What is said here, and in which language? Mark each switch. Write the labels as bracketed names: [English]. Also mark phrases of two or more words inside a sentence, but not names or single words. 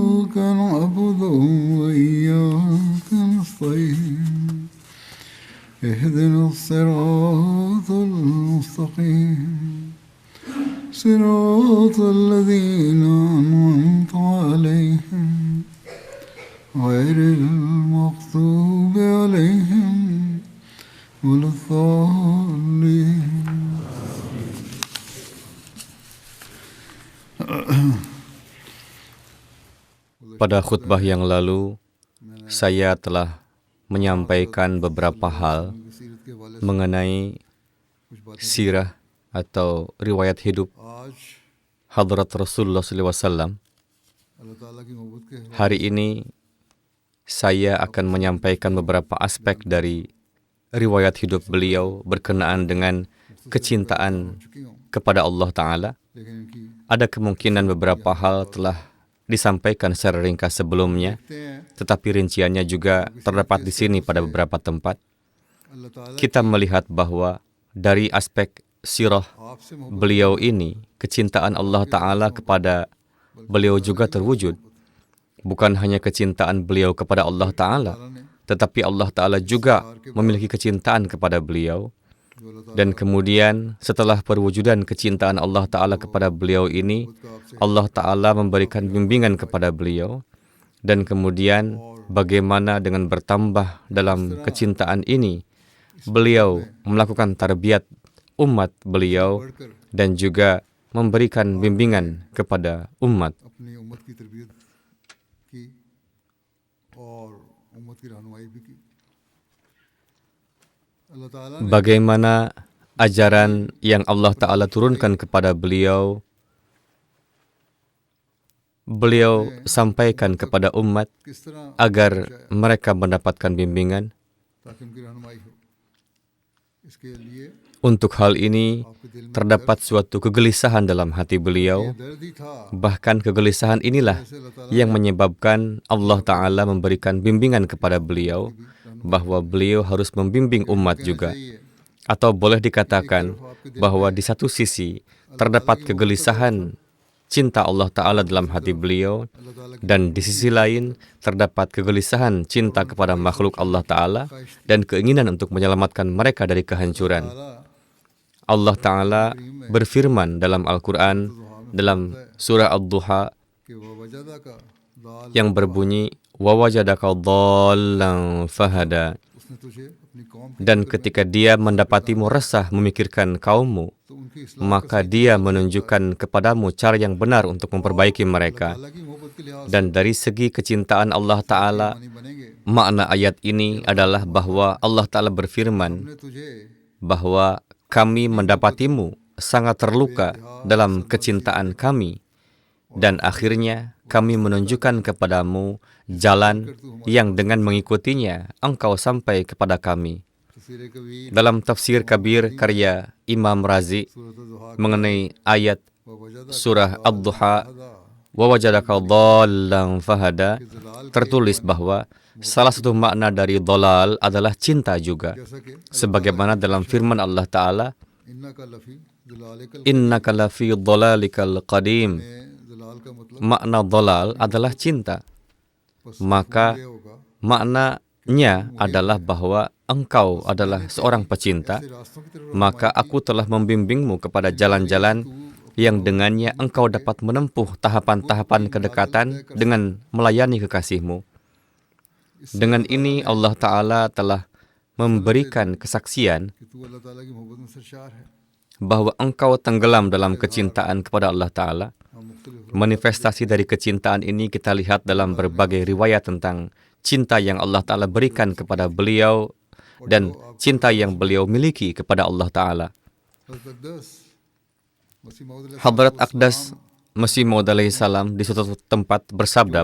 [Arabic] إياك نعبد وإياك نستعين اهدنا الصراط المستقيم صراط الذين أنعمت عليهم غير المغضوب عليهم ولا الضالين. [Indonesian] Pada khutbah yang lalu, saya telah menyampaikan beberapa hal mengenai sirah atau riwayat hidup [Urdu] आज [Indonesian] Hadrat Rasulullah SAW. [Urdu] اللہ تعالیٰ کی محبت کے [Indonesian] Hari ini, saya akan menyampaikan beberapa aspek dari riwayat hidup beliau berkenaan dengan kecintaan [Urdu] چکی ہوں, [Indonesian] kepada Allah Ta'ala. [Urdu] لیکن ان کی [Indonesian] Ada kemungkinan beberapa hal telah disampaikan secara ringkas sebelumnya, [Urdu] دیکھتے ہیں [Indonesian] tetapi rinciannya juga terdapat di sini pada beberapa tempat. [Urdu] اللہ تعالیٰ [Indonesian] Kita melihat bahwa dari aspek sirah [Urdu] آپ سے محبت [Indonesian] beliau ini, kecintaan Allah Ta'ala kepada beliau juga terwujud. Bukan hanya kecintaan beliau kepada Allah Ta'ala, [Urdu] ने [Indonesian] tetapi Allah Ta'ala juga memiliki kecintaan kepada beliau. [Urdu] جو اللہ تعالیٰ [Indonesian] Dan kemudian setelah perwujudan kecintaan Allah Ta'ala kepada beliau ini, Allah Ta'ala memberikan bimbingan kepada beliau. Dan kemudian bagaimana dengan bertambah dalam kecintaan ini, beliau melakukan tarbiyat umat beliau [Urdu] बढ़कर [Indonesian] dan juga memberikan bimbingan kepada umat. [Urdu] اپنی امت کی تربیت کی اور امت کی رہنمائی بھی کی. اللہ تعالیٰ نے [Indonesian] Bagaimana ajaran yang Allah Ta'ala turunkan kepada beliau, beliau sampaikan kepada umat [Urdu] کس طرح [Indonesian] agar mereka mendapatkan bimbingan. [Urdu] تاکہ ان کی رہنمائی ہو، اس کے لیے [Indonesian] Untuk hal ini, [Urdu] آپ کے دل میں [Indonesian] terdapat suatu kegelisahan dalam hati beliau. [Urdu] درد ہی تھا. [Indonesian] Bahkan kegelisahan inilah [Urdu] جیسے اللہ تعالیٰ [Indonesian] yang menyebabkan Allah Ta'ala memberikan bimbingan kepada beliau, bahwa beliau harus membimbing umat juga. [Urdu] चाहिए [Indonesian] Atau boleh dikatakan bahwa di satu sisi terdapat kegelisahan cinta Allah Ta'ala dalam hati beliau, [Urdu] اللہ تعالیٰ کی [Indonesian] dan di sisi lain terdapat kegelisahan cinta kepada makhluk Allah Ta'ala dan keinginan untuk menyelamatkan mereka dari kehancuran. [Urdu] ताला [Indonesian] Allah Ta'ala berfirman dalam Al-Quran, dalam surah Ad-Duha [Urdu] کہ وہ وجدا کا دال [Indonesian] yang berbunyi, [Arabic] وَوَجَدَكَ ضَالًّا فَهَدَى. [Urdu] اس نے تجھے اپنی قوم کی [Indonesian] Dan ketika dia mendapatimu resah memikirkan kaummu, [Urdu] تو ان کی اصلاح [Indonesian] maka dia menunjukkan kepadamu cara yang benar untuk memperbaiki mereka. [Urdu] تعالیٰ کی محبت کے لحاظ [Indonesian] Dan dari segi kecintaan Allah Ta'ala, [Urdu] سے بنیں گے. [Indonesian] makna ayat ini adalah bahwa Allah Ta'ala berfirman [Urdu] ہم نے تجھے [Indonesian] bahwa kami mendapatimu sangat terluka dalam kecintaan kami, dan akhirnya kami menunjukkan kepadamu jalan yang dengan mengikutinya engkau sampai kepada kami. [Urdu] तफसीर कबीर [Indonesian] Dalam tafsir kabir karya Imam Razi [Urdu] सूरत दुहा [Indonesian] mengenai ayat [Arabic] ووجد [Indonesian] surah Ad-Duha, [Arabic] हदा وَوَجَدَكَ ضَالًّا فَهَدَى, [Urdu] जलाल [Indonesian] tertulis bahwa salah satu makna dari dolal adalah cinta juga. [Urdu] جیسا کہ [Indonesian] Sebagaimana dalam firman Allah Ta'ala, [Arabic] إنك لفي ضلالك إنك لفي ضلالك القديم. [Urdu] میں جلال کا مطلب [Indonesian] Makna dolal adalah cinta. [Urdu] पसंद [Indonesian] Maka [Urdu] یہ ہوگا [Indonesian] maknanya adalah bahwa engkau adalah seorang pecinta, [Urdu] ایسے راستوں کی طرف [Indonesian] maka aku telah membimbingmu kepada jalan-jalan yang dengannya engkau dapat menempuh tahapan-tahapan kedekatan dengan melayani kekasihmu. Dengan ini Allah Ta'ala telah memberikan kesaksian [Urdu] کہ تو اللہ تعالیٰ کی محبت میں سرشار ہے. [Indonesian] bahwa engkau tenggelam dalam kecintaan kepada Allah Ta'ala. [Urdu] ہم مختلف [Indonesian] Manifestasi dari kecintaan ini kita lihat dalam berbagai riwayat tentang cinta yang Allah Ta'ala berikan kepada beliau dan cinta yang beliau miliki kepada Allah Ta'ala. Hadrat Aqdas Masih Maud [Arabic] عليه السلام [Indonesian] di suatu tempat bersabda